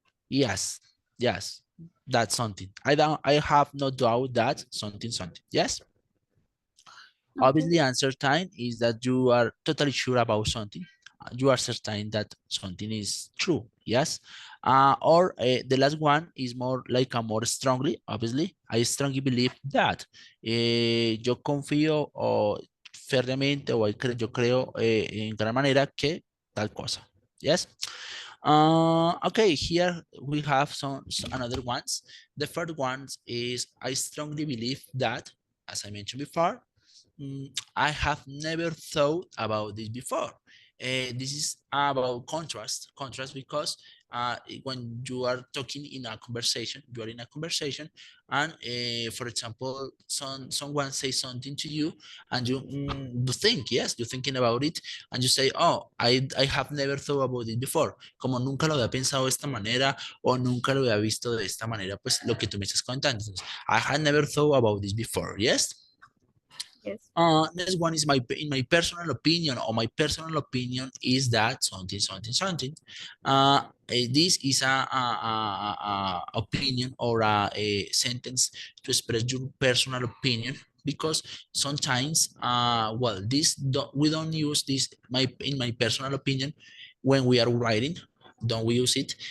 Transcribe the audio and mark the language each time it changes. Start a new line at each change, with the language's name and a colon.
English: Yes, yes, that's something. I have no doubt that something. Yes, Okay. obviously, answer time is that you are totally sure about something. You are certain that something is true. Yes, or the last one is more like a more strongly. Obviously, I strongly believe that.
Spanish: Yo confío o fervientemente o yo creo en gran manera que tal cosa.
English: Yes. Okay, here we have some another ones. The first ones is I strongly believe that, as I mentioned before, I have never thought about this before. This is about contrast because when you are talking in a conversation, you are in a conversation, and for example, someone says something to you, and you think, yes, you're thinking about it, and you say, oh, I have never thought about it before.
Spanish: Como nunca lo había pensado de esta manera o nunca lo había visto de esta manera, pues lo que tú me estás contando. Entonces,
English: I had never thought about this before, yes? Yes. Next one is in my personal opinion, or my personal opinion is that something, something, something. This is a opinion or a sentence to express your personal opinion, because sometimes, well, we don't use this in my personal opinion when we are writing. Don't we use it?